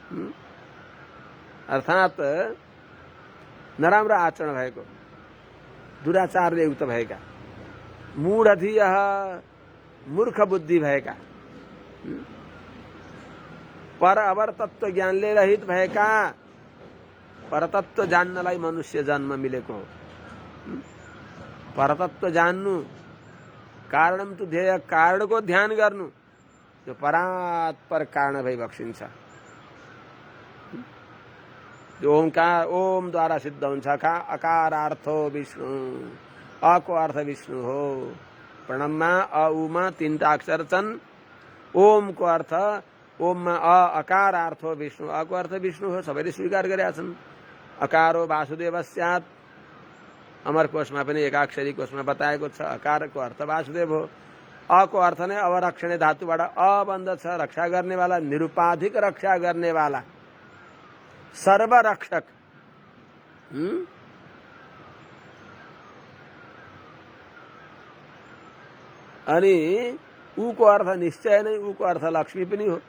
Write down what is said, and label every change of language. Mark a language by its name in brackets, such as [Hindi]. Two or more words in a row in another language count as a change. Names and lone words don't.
[Nepali] अर्थात नराम्रो आचरण भएको दुराचारले युक्त भएका, मूढधिय मूर्ख बुद्धि भएका, पर अवर तत्व ज्ञानले रहित भएका, परतत्व जान्नलाई मनुष्य जन्म मिलेको हो। परतत्व जान्नु, [Sanskrit] कारणम तु ध्येय, [Nepali] कारणको ध्यान गर्नु, जो परात्पर कारण भई बक्सिन्छ। जो ओंकार, ओमद्वारा सिद्ध हुन्छ। [Sanskrit] अकारार्थो विष्णु, [Nepali] अको अर्थ विष्णु हो। प्रणवमा अ उमा तीनटा अक्षर छन्। ओमको अर्थ, ओममा अकार अर्थ हो विष्णु, अको अर्थ विष्णु हो, सबैले स्वीकार गरेका छन्। [Sanskrit] अकारो वासुदेव स्यात्, [Nepali] अमरकोशमा पनि एकाक्षरी कोशमा बताएको छ, अकारको अर्थ वासुदेव हो। अको अर्थ नै अवरक्षणे धातुबाट अ बन्दछ, रक्षा गर्नेवाला, निरुपाधिक रक्षा गर्नेवाला, सर्वरक्षक। अनि उको अर्थ निश्चय नै, उको अर्थ लक्ष्मी पनि हो।